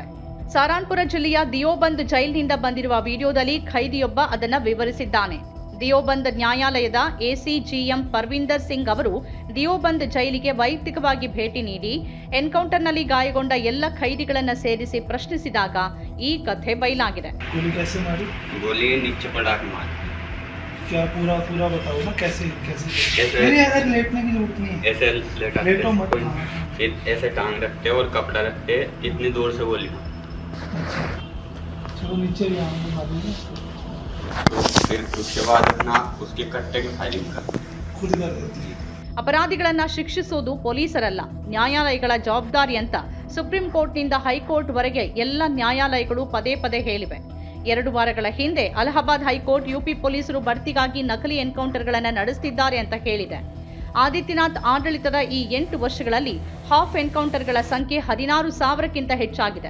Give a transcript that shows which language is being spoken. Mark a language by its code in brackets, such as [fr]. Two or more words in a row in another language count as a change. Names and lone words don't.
[kn] ಸಹಾರನ್ಪುರ ಜಿಲ್ಲೆಯ ದಿಯೋಬಂದ್ ಜೈಲಿನಿಂದ ಬಂದಿರುವ ವಿಡಿಯೋದಲ್ಲಿ ಖೈದಿಯೊಬ್ಬ ಅದನ್ನ ವಿವರಿಸಿದ್ದಾನೆ. ದಿಯೋಬಂದ್ ನ್ಯಾಯಾಲಯದ ಎಸಿಜಿಎಂ ಪರ್ವಿಂದರ್ ಸಿಂಗ್ ಅವರು ದಿಯೋಬಂದ್ ಜೈಲಿಗೆ ವೈಯಕ್ತಿಕವಾಗಿ ಭೇಟಿ ನೀಡಿ ಎನ್ಕೌಂಟರ್ನಲ್ಲಿ ಗಾಯಗೊಂಡ ಎಲ್ಲ ಖೈದಿಗಳನ್ನ ಸೇರಿಸಿ ಪ್ರಶ್ನಿಸಿದಾಗ ಈ ಕಥೆ ಬಯಲಾಗಿದೆ. [hi] क्या पूरा पूरा बताओ ना कैसे कैसे नहीं अगर लेटने की जरूरत नहीं है, ऐसे लेटो मत, ऐसे टांग रखते और कपड़ा रखते इतनी दूर से बोली। अच्छा चलो नीचे भी आएंगे बाद में, फिर उसके बाद अपना उसके कट्टे की फाइलिंग कर खुद कर देती है. [kn] ಅಪರಾಧಿಗಳನ್ನ ಶಿಕ್ಷಿಸುವುದು ಪೊಲೀಸರಲ್ಲ, ನ್ಯಾಯಾಲಯಗಳ ಜವಾಬ್ದಾರಿ ಅಂತ ಸುಪ್ರೀಂ ಕೋರ್ಟ್ನಿಂದ ಹೈಕೋರ್ಟ್ ವರೆಗೆ ಎಲ್ಲ ನ್ಯಾಯಾಲಯಗಳು ಪದೇ ಪದೇ ಹೇಳಿವೆ. 2 ವಾರಗಳ ಹಿಂದೆ ಅಲಹಾಬಾದ್ ಹೈಕೋರ್ಟ್ ಯುಪಿ ಪೊಲೀಸರು ಬಡ್ತಿಗಾಗಿ ನಕಲಿ ಎನ್ಕೌಂಟರ್ಗಳನ್ನು ನಡೆಸುತ್ತಿದ್ದಾರೆ ಅಂತ ಹೇಳಿದೆ. ಆದಿತ್ಯನಾಥ್ ಆಡಳಿತದ ಈ 8 ವರ್ಷಗಳಲ್ಲಿ [en] half encounters [kn] ಸಂಖ್ಯೆ 16,000ಕ್ಕಿಂತ ಹೆಚ್ಚಾಗಿದೆ.